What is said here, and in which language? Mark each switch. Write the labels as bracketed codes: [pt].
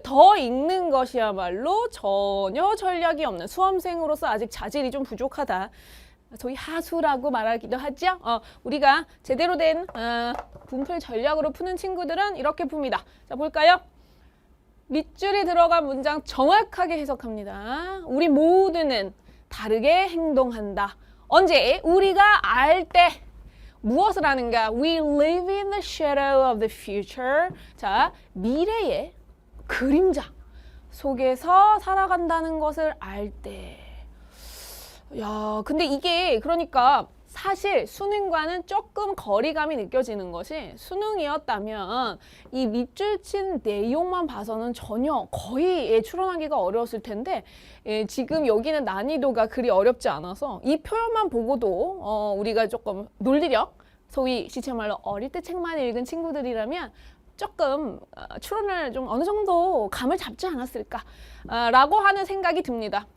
[ko] 더 읽는 것이야말로 전혀 전략이 없는 수험생으로서 아직 자질이 좀 부족하다, 소위 하수라고 말하기도 하죠. 우리가 제대로 된 분풀 전략으로 푸는 친구들은 이렇게 풉니다. 자, 볼까요? 밑줄이 들어간 문장 정확하게 해석합니다. 우리 모두는 다르게 행동한다. 언제? 우리가 알 때. 무엇을 하는가? [en] We live in the shadow of the future. [ko] 자, 미래의 그림자 속에서 살아간다는 것을 알 때. 야, 근데 이게 그러니까 사실 수능과는 조금 거리감이 느껴지는 것이, 수능이었다면 이 밑줄 친 내용만 봐서는 전혀 거의 추론하기가 어려웠을 텐데, 지금 여기는 난이도가 그리 어렵지 않아서 이 표현만 보고도 우리가 조금 논리력, 소위 시체말로 어릴 때 책만 읽은 친구들이라면 조금 추론을 좀 어느 정도 감을 잡지 않았을까 라고 하는 생각이 듭니다.